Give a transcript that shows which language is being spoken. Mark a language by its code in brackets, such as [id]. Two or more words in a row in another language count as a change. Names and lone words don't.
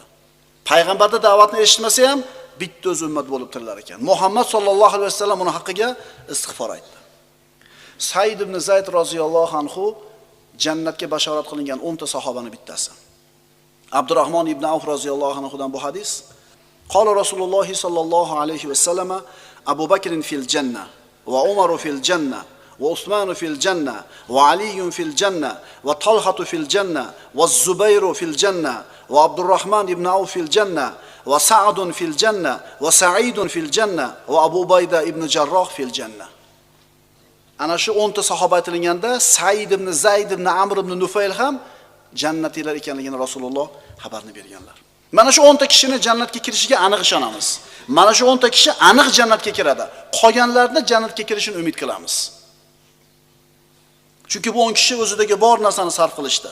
[uz] Payg'ambarning da'vatini eshitmasa ham bitta o'z ummat bo'lib tirilar ekan. Muhammad [ar] صلى الله عليه وسلم [uz] uni haqqiga istig'for aytdi. Said ibn Zayd [ar] رضي الله عنه [uz] jannatga bashorat qilingan 10 ta sahobaning bittasi. Abdurrahmon ibn Avf roziyallohu anhudan bu hadis. [ar] قال رسول الله صلى الله عليه وسلم: أبو بكر في الجنة وعمر في الجنة وعثمان في الجنة وعلي في الجنة وطلحة في الجنة والزبير في الجنة وعبد الرحمن بن عوف في الجنة وسعد في الجنة وسعيد في الجنة وأبو بيدة ابن جراح في الجنة. [uz] Ana shu 10 ta sahoba aytilganda Said ibn Zayd ibn Amr ibn Nufayl ham jannatiylar ekanligini Rasululloh xabarni berganlar. Mana shu 10 ta kishining jannatga kirishiga aniq ishonamiz. Mana shu 10 ta kishi aniq jannatga kiradi. Qolganlarni jannatga kirishini umid qilamiz. Chunki bu 10 kishi o'zidagi bor narsani sarf qilishdi.